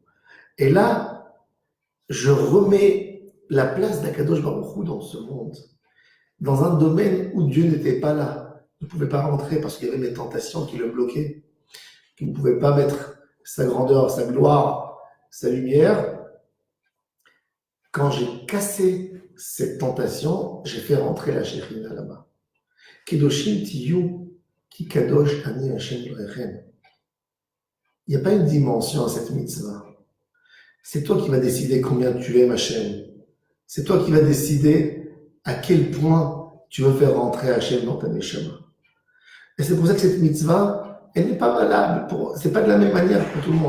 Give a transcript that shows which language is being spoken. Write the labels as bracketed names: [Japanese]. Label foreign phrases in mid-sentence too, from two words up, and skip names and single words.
[French] Et là, je remets la place d' [Hebrew] הקדוש ברוך הוא [French] dans ce monde, dans un domaine où Dieu n'était pas là, ne pouvait pas rentrer parce qu'il y avait mes tentations qui le bloquaient, qui ne pouvait pas mettre sa grandeur, sa gloire, sa lumière. Quand j'ai cassé cette tentation, j'ai fait rentrer la Shekhinah là-bas. [Hebrew] קדושים תהיו כי קדוש אני השם אלוהיכם. [French] Il n'y a pas une dimension à cette mitzvah. C'est toi qui vas décider combien tu aimes Hashem. C'est toi qui vas décider à quel point tu veux faire rentrer Hashem dans ta neshama. Et c'est pour ça que cette mitzvah, elle n'est pas valable c'est pas de la même manière pour tout le monde.